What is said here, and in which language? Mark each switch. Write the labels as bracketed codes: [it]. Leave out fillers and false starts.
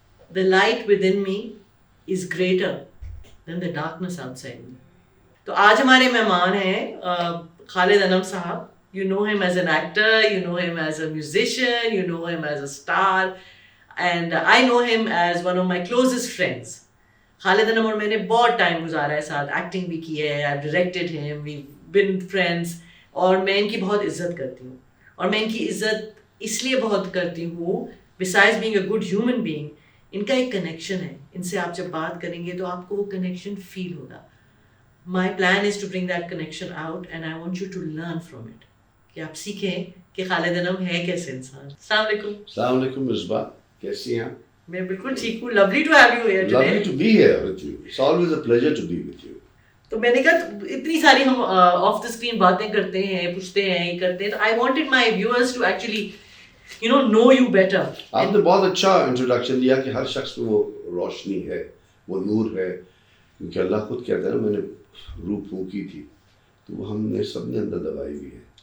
[en] The light within me is greater than the darkness outside me. [ur] تو آج ہمارے مہمان ہیں خالد انم صاحب. [en] You know him as an actor, you know him as a musician, you know him as a star, and I know him as one of my closest friends. [ur] خالد انم اور میں نے بہت ٹائم گزارا ہے ساتھ, ایکٹنگ بھی کی ہے, [en] I've directed him, we've been friends, [ur] اور میں ان کی بہت عزت کرتی ہوں. اور میں ان کی عزت اس لیے بہت کرتی ہوں, [en] besides being a good human being, [ur] ان کا ایک کنیکشن ہے. ان سے آپ جب بات کریں گے تو آپ کو وہ کنیکشن فیل ہوگا. [en] My plan is to bring that connection out and I want you to learn from it. [ur] کہ آپ سیکھیں کہ خالد انم ہے کیسے انسان. السلام علیکم. السلام علیکم مصباح, کیسی ہیں؟ میں بالکل ٹھیک ہوں. [en] Lovely to have you here today. Lovely to be here with you. It's always a pleasure to be with you. [ur] تو میں نے کہا اتنی ساری ہم [en] off the screen [ur] باتیں کرتے ہیں, پوچھتے ہیں, یہ کرتے ہیں, تو [en] I wanted my viewers to actually know you better. [ur] آپ نے بہت اچھا انٹروڈکشن دیا کہ ہر شخص میں وہ روشنی ہے, وہ نور ہے, کیونکہ اللہ خود کہتا ہے نا, میں نے روح پھونکی تھی تو وہ ہم نے سب نے اندر دبائی ہوئی ہے.